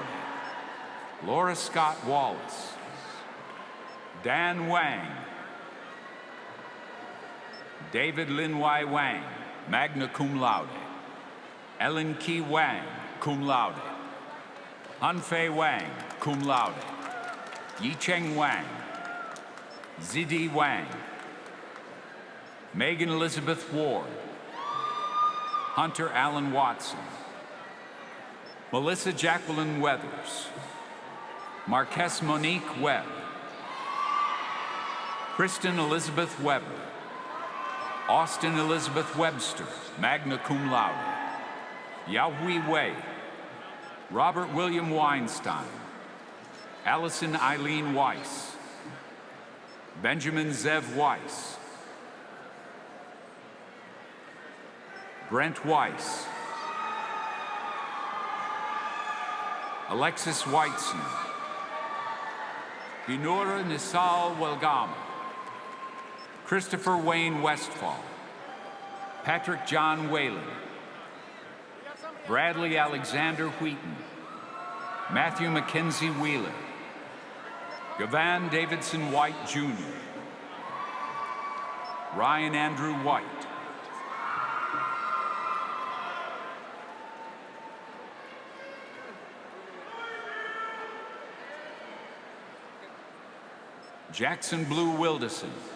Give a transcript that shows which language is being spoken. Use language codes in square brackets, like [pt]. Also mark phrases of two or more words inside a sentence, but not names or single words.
[en] Laura Scott Wallace. Dan Wang. David Lin Wai Wang, [la] magna cum laude. [en] Ellen Ki Wang, [la] cum laude. [en] Hanfei Wang, [la] cum laude. [en] Yicheng Wang. Zidi Wang. Megan Elizabeth Ward. Hunter Allen Watson. Melissa Jacqueline Weathers. Marquess Monique Webb. Kristen Elizabeth Weber. Austin Elizabeth Webster, [la] magna cum laude. [en] Yahui Wei. Robert William Weinstein. Allison Eileen Weiss. Benjamin Zev Weiss. Brent Weiss. Alexis Weitzner. Binura Nisal Welgama. Christopher Wayne Westfall. Patrick John Whalen. Bradley Alexander Wheaton. Matthew Mackenzie Wheeler. Gavan Davidson White Jr. Ryan Andrew White. Jackson Blue Wilderson.